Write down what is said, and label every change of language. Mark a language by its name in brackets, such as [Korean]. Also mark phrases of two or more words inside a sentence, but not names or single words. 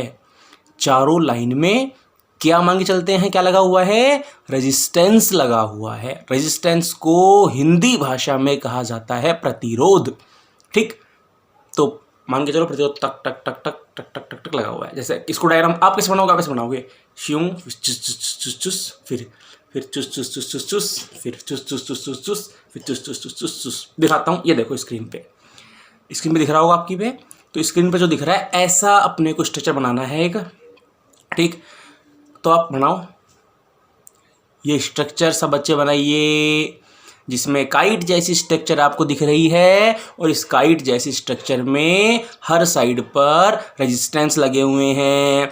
[Hindi] चारों लाइन में क्या मान के चलते हैं, क्या लगा हुआ है? रेजिस्टेंस लगा हुआ है। रेजिस्टेंस को हिंदी भाषा में कहा जाता है प्रतिरोध। ठीक, तो मान के चलो प्रतिरोध टक टक टक टक टक टक टक टक लगा हुआ है। जैसे इसको डायग्राम आप कैसे बनाओगे, आप कैसे बनाओगे? श्यूं चुस चुस चुस चुस, फिर चुस चुस चुस चुस चुस, फिर चुस चुस चुस चुस चुस, फिर चुस चुस चुस चुस चुस। दिखाता हूँ, ये देखो स्क्रीन पे, स्क्रीन पे दिख रहा होगा आपकी पे। तो स्क्रीन पे जो दिख रहा है, ऐसा अपने को स्ट्रक्चर बनाना है एक। ठीक, तो आप बनाओ ये स्ट्रक्चर, सब बच्चे बनाइए, जिसमें काइट जैसी स्ट्रक्चर आपको दिख रही है, और इस काइट जैसी स्ट्रक्चर में हर साइड पर रेजिस्टेंस लगे हुए हैं।